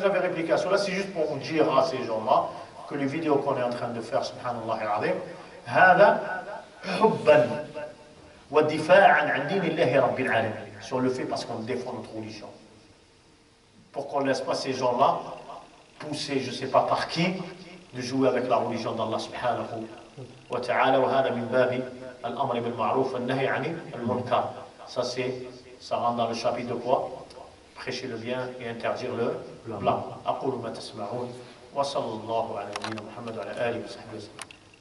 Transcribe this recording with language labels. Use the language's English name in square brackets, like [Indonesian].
[French] J'avais répliqué à cela, c'est juste pour vous dire à ces gens-là que les vidéos qu'on est en train de faire, [Arabic] subhanallah al-azim, هذا حبا ودفاعا عن دين الله رب العالمين, [French] sur le fait parce qu'on défend notre religion. Pour qu'on ne laisse pas ces gens-là pousser, je ne sais pas par qui, de jouer avec la religion d'Allah [Arabic] subhanahu wa ta'ala. وهذا من باب الأمر بالمعروف والنهي عن المنكر. [French] Ça rentre dans le chapitre de quoi? Prêcher le bien et interdire le blanc. [Arabic] أقول ما تسمعون وصلى الله على نبينا محمد وعلى آله وصحبه وسلم.